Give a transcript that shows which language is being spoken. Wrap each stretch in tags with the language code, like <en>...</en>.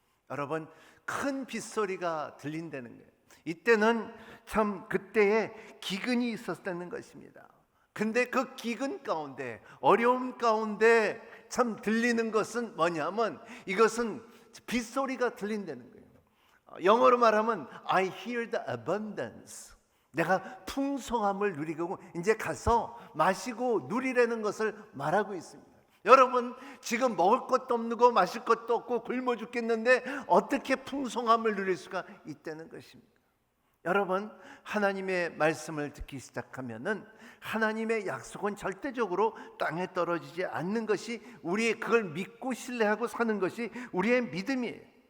<ko>여러분, 큰 빗소리가 들린다는 거예요. 이때는 참 그때에 기근이 있었다는 것입니다. 근데 그 기근 가운데, 어려움 가운데 참 들리는 것은 뭐냐면 이것은 빗소리가 들린다는 거예요.</ko> <en>영어로 말하면 I hear the abundance.</en> <ko>내가 풍성함을 누리고 이제 가서 마시고 누리라는 것을 말하고 있습니다. 여러분, 지금 먹을 것도 없는 거 마실 것도 없고 굶어 죽겠는데 어떻게 풍성함을 누릴 수가 있다는 것입니다. 여러분, 하나님의 말씀을 듣기 시작하면은 하나님의 약속은 절대적으로 땅에 떨어지지 않는 것이, 우리의 그걸 믿고 신뢰하고 사는 것이 우리의 믿음이에요.</ko>